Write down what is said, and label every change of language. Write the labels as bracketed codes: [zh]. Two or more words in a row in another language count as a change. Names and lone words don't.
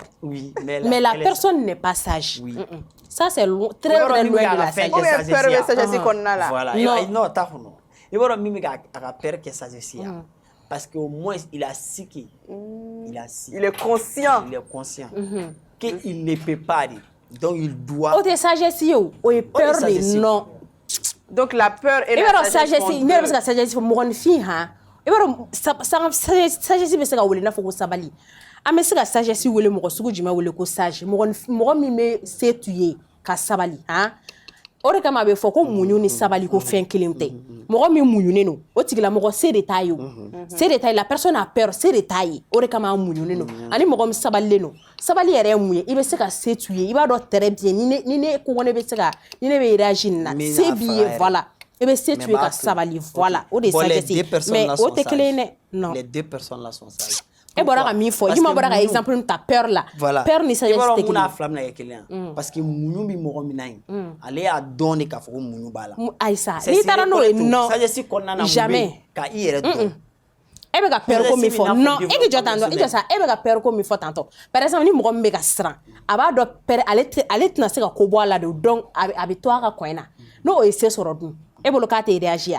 [fr] oui mais la personne n'est pas sage oui. Ça c'est très loin de la sagesse voilà non t'as non il va même à la peur que sagesse parce qu'au moins il a su il est conscient qu'il ne peut pas dire donc il doit [bm] o tɛ sagesse ye o ye [fr] peur de non donc la peur et la sagesse [bm] ne bɛ se ka sagesse fɔ mɔgɔninfin han i b'a dɔn sagesse bɛ se ka wele i n'a fɔ ko sabali an bɛ se ka sagesse wele mɔgɔ sugu jumɛn wele ko sage mɔgɔ min bɛ se t'u ye ka sabali han o de kama a bɛ fɔ ko muɲu ni sabali ko fɛn kelen tɛ mɔgɔ min muɲunen don o tigilamɔgɔ se de t'a ye o se de t'a ye [fr] la personne a peur [bm] se de t'a ye o de kama a muɲunen don ani mɔgɔ min sabalilen don sabali yɛrɛ ye mun ye i bɛ se ka se t'u ye i b'a dɔn [fr] très bien [bm] ni ne ko ne bɛ se ka ni ne bɛ réagir nin na se b'i ye voilà i bɛ se t'u ye ka sabali voilà o de ye sagesse mais o tɛ kelen ye dɛ non [fr] les deux personnes là sont sages [bm] e bɔra ka min fɔ i ma bɔra ka exemple min ta peur [fr] la peur [bm] ni sagesse tɛ kelen ye fila mina kɛ kelen ye parce que muɲu bɛ mɔgɔ min na yen ale y'a dɔn de k'a fɔ ko muɲu b'a la ayisa n'i taara n'o ye non sagesse kɔnɔna na [fr] jamais [bm] ka i yɛrɛ dɔn e bɛ ka peur ko min fɔ non e k'i jɔ tan tɔ i jɔ sa e bɛ ka peur ko min fɔ tan tɔ [fr] par exemple [bm] ni mɔgɔ min bɛ ka siran a b'a dɔn peur ale tɛna se ka ko bɔ a la de donc a bɛ to a ka coin na n'o ye se sɔrɔ dun e bolo k'a tɛ réagir